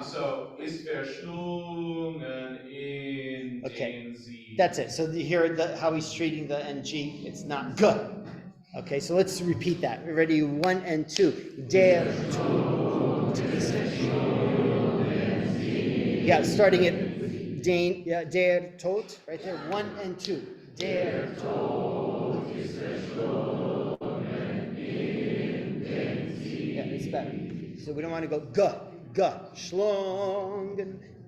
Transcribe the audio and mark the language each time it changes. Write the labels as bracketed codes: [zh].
[de] So ist verschlungen in den Sieg. [en] That's it. So you hear how he's treating the NG. It's not good. Okay, so let's repeat that. We're ready. 1 and 2. [de] Der Tod ist verschlungen. [en] Yeah, starting at [de] der Tod, [en] right there. 1 and 2. [de] Der Tod ist verschlungen in den Sieg. [en] Yeah, it's better. So we don't want to go [de] schlungen in.